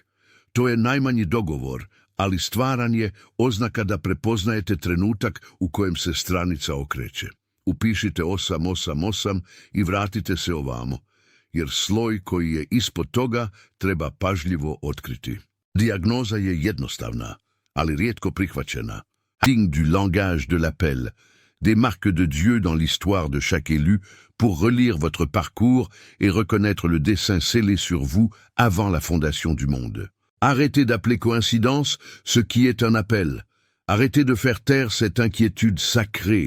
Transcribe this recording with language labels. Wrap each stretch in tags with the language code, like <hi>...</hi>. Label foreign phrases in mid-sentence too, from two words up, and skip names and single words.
<hr>To je najmanji dogovor, ali stvaran je oznaka da prepoznajete trenutak u kojem se stranica okreće. Upišite 888 i vratite se ovamo, jer sloj koji je ispod toga treba pažljivo otkriti. Dijagnoza je jednostavna, ali rijetko prihvaćena.</hr> <fr>Signe du langage de l'appel, des marques de Dieu dans l'histoire de chaque élu pour relire votre parcours et reconnaître le dessein scellé sur vous avant la fondation du monde. Arrêtez d'appeler coïncidence ce qui est un appel. Arrêtez de faire taire cette inquiétude sacrée.</fr>